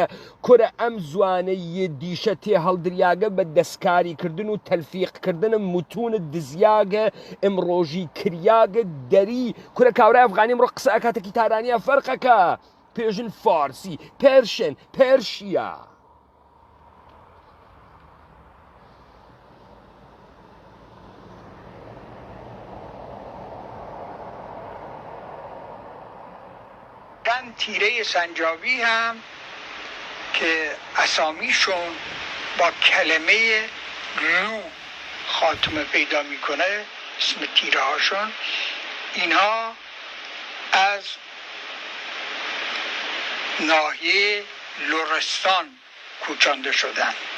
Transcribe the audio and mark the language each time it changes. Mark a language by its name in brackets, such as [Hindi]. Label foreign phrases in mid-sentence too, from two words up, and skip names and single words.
[Southern Kurdish] کورە ئەم زوانەی دیشە تێ هەڵدریاگە بە دەستکاریکردن و تەلفیقکردنم متونت دزیاگە ئەمڕۆژی کریاگە دەری. کورە کاورای ئەفغانی ئەمڕۆ قسە ئەکاتێکی تارانیە فەرقەکە پێژن فارسی، پێرشن، پێرشیە. [Persian] چند تیره سنجابی هم که اسامیشون با کلمه لو خاتمه پیدا میکنه، اسم تیره هاشون، اینها از ناحیه لرستان کوچانده شدن.